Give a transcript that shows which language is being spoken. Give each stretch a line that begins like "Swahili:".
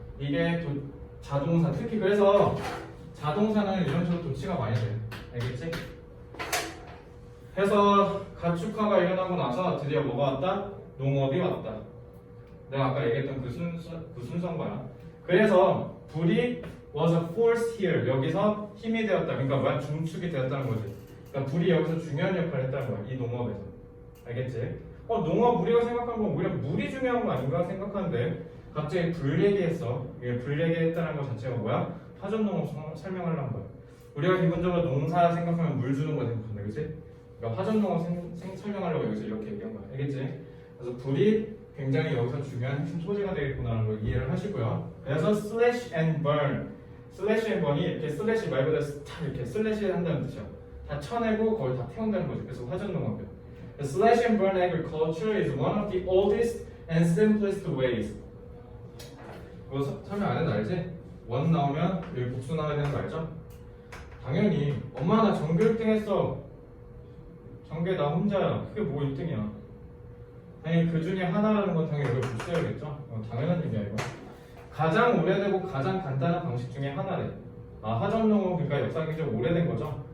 Korean: 이게 자동사 특히 그래서 자동사는 이런 식으로 도치가 많이 돼. 알겠지? 해서 가축화가 일어나고 나서 드디어 뭐가 왔다? 농업이 왔다. 내가 아까 얘기했던 그 순서인 거야. 그래서 불이
English: was a force here.
Korean: 여기서 힘이 되었다. 그러니까 뭐야? 중축이 되었다는 거지. 그러니까 불이 여기서 중요한 역할을 했다는 거야. 이 농업에서. 알겠지? 농업 우리가 생각한 건 오히려 물이 중요한 거 아닌가 생각하는데 갑자기 불 얘기했어. 이게 불 얘기했다는 것 자체가 뭐야? 화전 농업 설명하려는 거야. 우리가 기본적으로 농사 생각하면 물 주는 거 생각한다. 그치? 그러니까 화전 농업 설명하려고 여기서 이렇게 얘기한 거야. 알겠지? 그래서 불이 굉장히 여기서 중요한 핵심 소재가 되겠구나라는 걸 이해를 하시고요. 그래서 slash and burn, slash and burn이 이렇게 슬래시 말 그대로 다 이렇게 슬래시 한다는 뜻이야. 다 쳐내고 거의 다 태운다는 거지. 그래서 화전 농업이야.
English: The slash and burn agriculture is one of the oldest and simplest ways.
Korean: 그거 설명 안 해도 알지? 원 나오면 여기 복수 나와야 되는 거 알죠? 당연히 엄마 나 전교 1등 했어. 전교 나 혼자야. 그게 뭐 1등이야? 아니 그 중에 하나라는 건 당연히 여기 복수해야겠죠? 당연한 얘기야 이거. 가장 오래되고 가장 간단한 방식 중에 하나래. 화전농업 그러니까 역사가 굉장히 오래된 거죠.